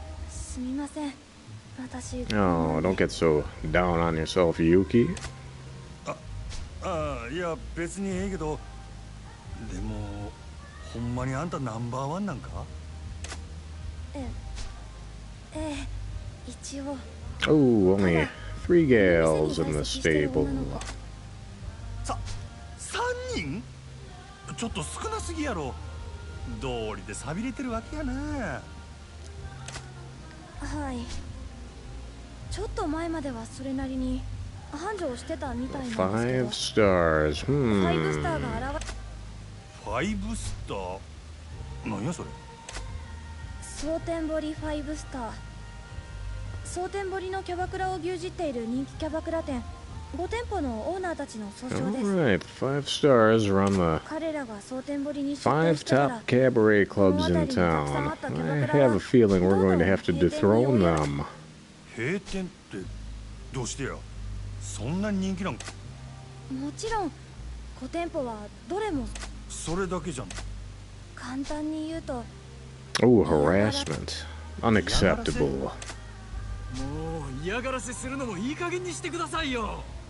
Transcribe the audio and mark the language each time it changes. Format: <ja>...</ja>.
<ja>すみません。私。</ja> <en>Oh, don't get so down on yourself, Yuki.</en> <ja>ああ、いや別にええけど、でもほんまにあんたナンバーワンなんか？ええ、一応。</ja> <en>Oh, only 3 gals in the stable.</en> <ja>3人？ちょっと少なすぎやろ。道理で寂れてるわけやな。はい。ちょっと前まではそれなりに繁盛してたみたいなんですけど。</ja> <en>5 stars.</en> <ja>5スターが現れ。 5スター？何やそれ？蒼天堀5スター。蒼天堀のキャバクラを牛耳っている人気キャバクラ店5店舗のオーナーたちの総称です。</ja> <en>Alright, 5 stars around the</en> <ja>彼らが蒼天堀に出</ja> <en>5</en> <ja>店してから</ja> <en>top cabaret clubs in town. I have a feeling we're going to have to dethrone them.</en> <ja>閉店ってどうしてや？そんな人気なんか？もちろん5店舗はどれもそれだけじゃん。簡単に言うと</ja> <en>Oh, harassment. Unacceptable.</en> <ja>もう嫌がらせするのもいい加減にしてくださいよ。</ja>